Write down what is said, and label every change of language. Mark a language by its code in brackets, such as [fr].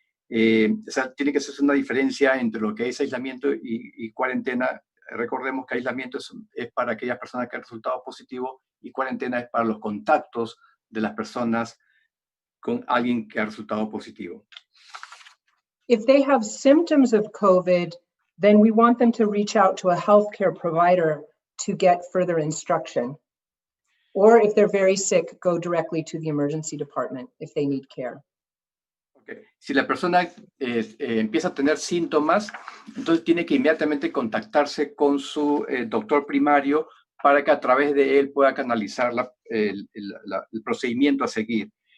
[es] O sea, tiene que hacerse una diferencia entre lo que es aislamiento y cuarentena. Recordemos que aislamiento es para aquellas personas que han resultado positivo y cuarentena es para los contactos de las personas con alguien que ha resultado positivo. [en] If they have symptoms of COVID, then we want them to reach out to a healthcare provider to get further instruction. Or if they're very sick, go directly to the emergency department if they need care. Okay. [es] Si la persona empieza a tener síntomas, entonces tiene que inmediatamente contactarse con su doctor primario para que a través de él pueda canalizar el procedimiento a seguir.